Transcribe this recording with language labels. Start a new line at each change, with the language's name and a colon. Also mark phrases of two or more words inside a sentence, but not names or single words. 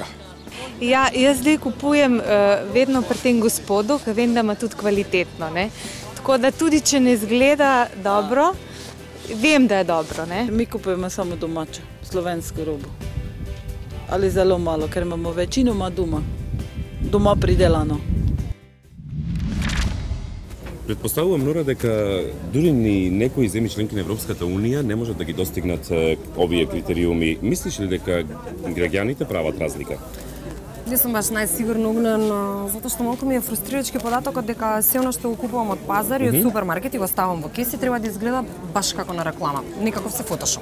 Slovenian: Ja, jaz zdaj kupujem vedno pri tem gospodu, ker vem, da ima tudi kvalitetno. Tako da tudi, če ne izgleda dobro, vem, da je dobro. Mi kupujemo samo domače, slovensko robo. Ali zelo malo, ker imamo večinoma doma pridelano.
Macedonian: Предпоставувам, Нора, дека дури ни некои земји членки на Европската унија не можат да ги достигнат овие критериуми. Мислиш ли дека граѓаните прават разлика? Не сум баш најсигурно угнен, затоа што малку ми е фрустрирачки податокот дека се оно што го купувам од пазар и од супермаркет и го ставам во кеси треба да изгледа баш како на реклама, некако се фотошоп.